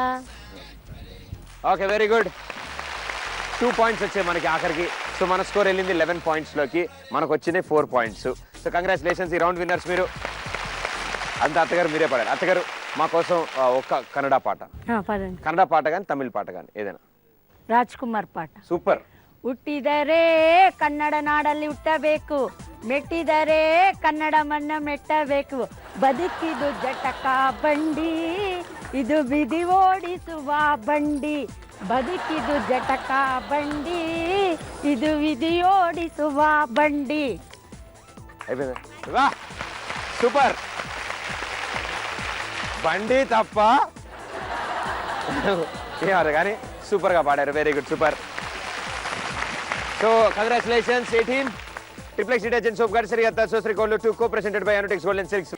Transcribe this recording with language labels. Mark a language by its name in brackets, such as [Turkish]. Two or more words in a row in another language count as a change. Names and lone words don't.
[Telugu] ఓకే, [English] very good. [Telugu] 2 points వచ్చాయి మనకి ఆఖరికి. సో మన స్కోర్ వెళ్ళింది 11 points లోకి, మనకు వచ్చింది 4 points. సో కంగ్రాచులేషన్స్, ఈ [English] round winners [Telugu] మీరు. అంత అత్తగారు మీరే పాడారు. అత్తగారు మా కోసం ఒక కన్నడ పాట. పాడండి. కన్నడ పాట కానీ తమిళ పాట కానీ ఏదైనా. [Kannada] ರಾಜ್ ಕುಮಾರ್ ಪಾಠ. ಸೂಪರ್. ಹುಟ್ಟಿದರೆ ಕನ್ನಡ ನಾಡಲ್ಲಿ ಹುಟ್ಟಬೇಕು, ಮೆಟ್ಟಿದರೆ ಕನ್ನಡ ಮಣ್ಣ ಮೆಟ್ಟಬೇಕು, ಬದುಕಿದು ಜಟಕ ಬಂಡಿ, ಇದು ಬಿದಿ ಓಡಿಸುವ ಬಂಡಿ, ಬದುಕಿದು ಜಟಕ ಬಂಡಿ ಇದು ವಿಧಿ ಓಡಿಸುವ ಬಂಡಿ. [Telugu] అయిపోయింది వా సూపర్ బండి తప్ప ఏమన్నారు కానీ సూపర్గా పాడారు [English] very good [Telugu] సూపర్ సో కంగ్రాచులేషన్స్ 18 ట్రిప్లెక్స్ డిటర్జెంట్ సోప్ గారి సరిగా సోశ్రీ కోళ్ళు 2 కో [English] presented by [Telugu] అనుటెక్స్ గోల్డ్ అండ్ సిల్క్స్.